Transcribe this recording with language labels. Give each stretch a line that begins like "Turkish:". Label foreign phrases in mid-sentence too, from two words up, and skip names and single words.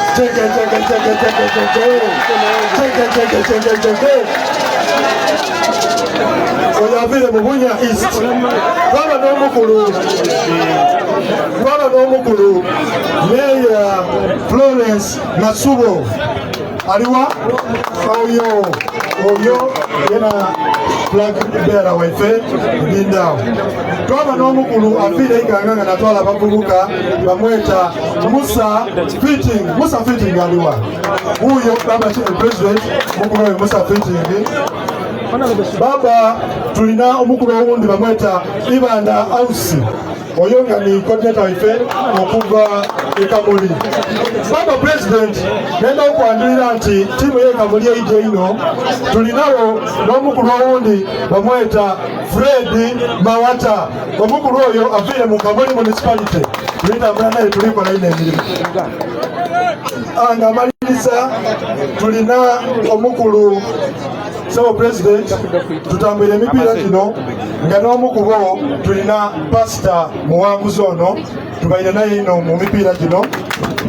Soga: oyo avire mu Bunya East twaba n'omukulu Mayor Florence Masubo aliwa oyo yena
English: flag bearer
Soga: waife Lindawo twaba n'omukulu afire iganga nga natwala abavubuka bamweta Musa Fitting aliwa uyo baba president mukulu oyo Musa Fitting baba tulina omukulu owundi bamweta Ibanda Ausi oyo nga ni coordinator waife okuva ekamuli baba president nenda okwandirira nti tiimu y'ekamuli eije ino tulinawo n'omukulu owundi bamweta Fred Mawata omukulu oyo avire mu Kamuli municipality tulitambula naye tulikola ino emirimu nga amaliriza tulina omukulu Sebo President tutambwire emipiira gino nga n'omukubo tulina Pastor Muwanguzi ono tubaire naye ino mu mipiira gino